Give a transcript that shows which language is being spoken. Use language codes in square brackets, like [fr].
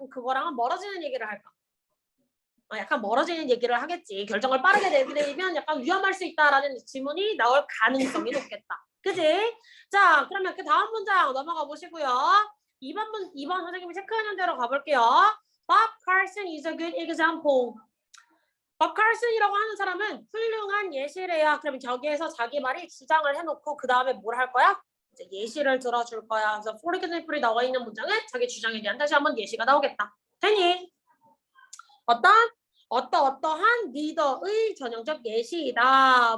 [ko] 약간 그거랑은 멀어지는 얘기를 할까? 약간 멀어지는 얘기를 하겠지. 결정을 빠르게 내리면 약간 위험할 수 있다라는 질문이 나올 가능성이 높겠다. 그지? 자, 그러면 그 다음 문장 넘어가 보시고요. 2번 선생님이 체크하는 대로 가볼게요. [en] Bob Carson is a good example. [ko] Bob Carson이라고 하는 사람은 훌륭한 예시래요. 그러면 저기에서 자기 말이 주장을 해놓고 그 다음에 뭘 할 거야? 이제 예시를 들어줄 거야. 그래서 for example이 나와 있는 문장은 자기 주장에 대한 다시 한번 예시가 나오겠다. 되니? 어떠한 리더의 전형적 예시이다.